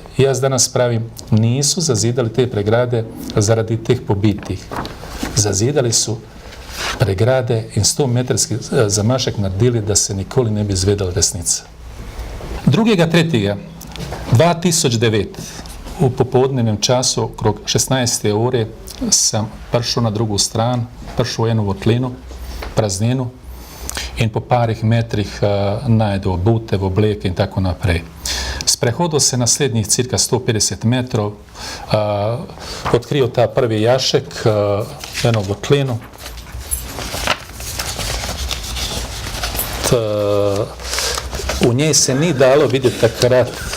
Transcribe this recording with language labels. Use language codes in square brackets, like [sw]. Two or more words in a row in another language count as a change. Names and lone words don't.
[sl] Jaz danas pravim, nisu zazidali te pregrade zaradi teh pobitih. Zazidali su pregrade in 100-metrski zamašek naredili da se nikoli ne bi izvedela resnica. 2.3. 2009. [bs] u popodnevnom času, okrog 16. [sl] ure, [bs] sam prišao na drugu stranu, prišao u jednu votlinu, prazninu, [sl] in po parih metrih najdu bute, obleke in tako naprej. Sprehodil se naslednjih cirka 150 metrov, odkrio ta prvi jašek, eno votlinu. U njej se ni dalo vidjeti takrat.